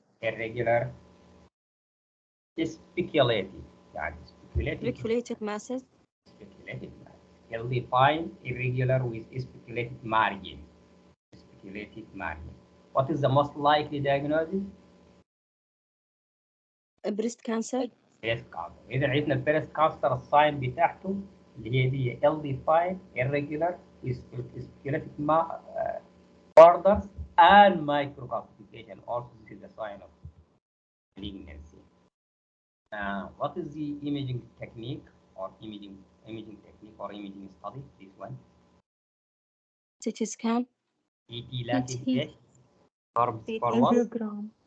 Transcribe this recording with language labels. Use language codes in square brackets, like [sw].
[en] irregular, speculative. [ar] يعني speculative. [en] Speculated masses. Speculative margin. Well-defined, irregular with speculative margin. Speculative margin. What is the most likely diagnosis? Breast cancer. Breast cancer. [ar] إذا عرفنا البريست كانسر الساين بتاعته اللي هي دي [en] well-defined, irregular with speculative borders and microcalcification. Also, this is the sign of malignancy. What is the imaging technique or imaging technique or imaging study? This one. CT scan. CT لكن CT. ايش؟ for what? Angiogram.